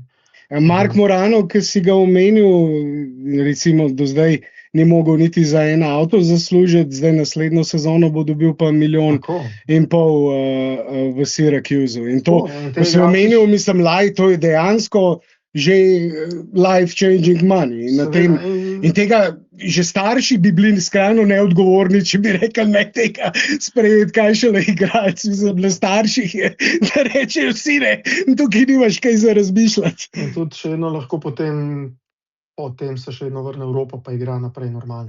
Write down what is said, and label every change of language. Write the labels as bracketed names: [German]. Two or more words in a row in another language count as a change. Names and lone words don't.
[Slovenian] Mark Morano, ki si ga omenil, recimo do zdaj ni mogel niti za en avto zaslužiti, zdaj naslednjo sezono bo dobil pa 1,5 milijona Tako. v Syracusu. In to, Tako, in te ko si igralci omenil, mislim, to je dejansko že [English] life-changing money. [Slovenian] seveda, In tega že starši bi bili skrajno neodgovorni, če bi rekli, ne tega sprejeti, kaj šele igralci. Za starših je, da rečejo vsi ne, tukaj nimaš kaj za razmišljati. In tudi še vedno lahko potem se še vedno vrne v Evropo, pa igra naprej normalno.